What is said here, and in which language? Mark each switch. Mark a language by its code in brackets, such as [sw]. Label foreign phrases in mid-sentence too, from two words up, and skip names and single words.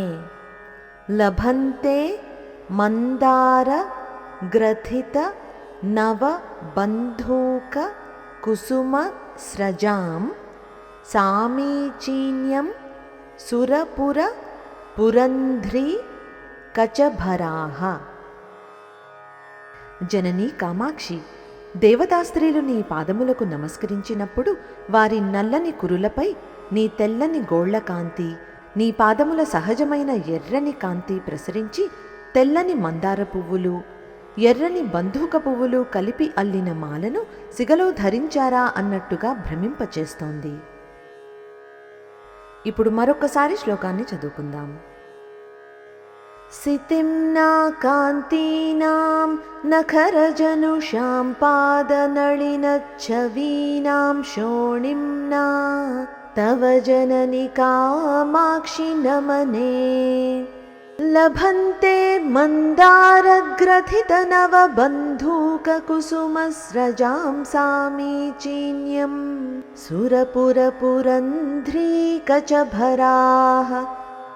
[sa] लभन्ते मन्दारग्रथितनवबन्धूककुसुमस्रजां सामीचीन्यं सुरपुरपुरन्ध्रीकचभराः। [te] జననీ కామాక్షి, దేవతాస్త్రీలు నీ పాదములకు నమస్కరించినప్పుడు వారి నల్లని కురులపై నీ తెల్లని గోళ్ల కాంతి, నీ పాదముల సహజమైన ఎర్రని కాంతి ప్రసరించి తెల్లని మందార పువ్వులు, ఎర్రని బంధూక పువ్వులు కలిపి అల్లిన మాలను సిగలో ధరించారా అన్నట్టుగా భ్రమింపచేస్తోంది. ఇప్పుడు మరొక్కసారి శ్లోకాన్ని చదువుకుందాం. [sa] सितिम्ना कान्तीनां नखरजनुषां पादनलिनच्छवीनां शोणिम्ना तव जननि कामाक्षि नमने। लभन्ते मन्दारग्रथितनवबन्धूककुसुमस्रजां सामीचीन्यं सुरपुरपुरन्ध्रीकचभराः।